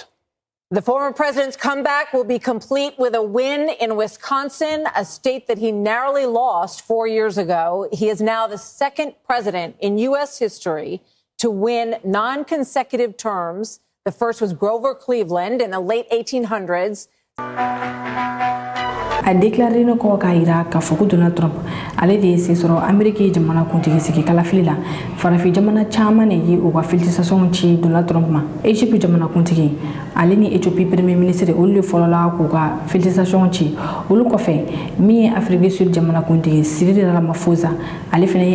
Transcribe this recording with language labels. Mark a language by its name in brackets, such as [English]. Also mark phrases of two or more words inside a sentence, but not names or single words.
[English] The former president's comeback will be complete with a win in Wisconsin, a state that he narrowly lost 4 years ago. He is now the second president in U.S. history to win non-consecutive terms. The first was Grover Cleveland in the late 1800s. [French] a déclaré [Bambara] no ko ka ira ka foko Donald Trump ale de se soro Amerique jamana kuntigi sigi kala filila farafi jamana chama ne yi o wa filtisation ci Donald Trump ma Egypte jamana kuntigi ale ni Ethiopie [French] premier ministre [Bambara] o le folola ko ka filtisation ci olu ko fe mi Afrique du Sud jamana kuntigi Cyril Ramaphosa ale fene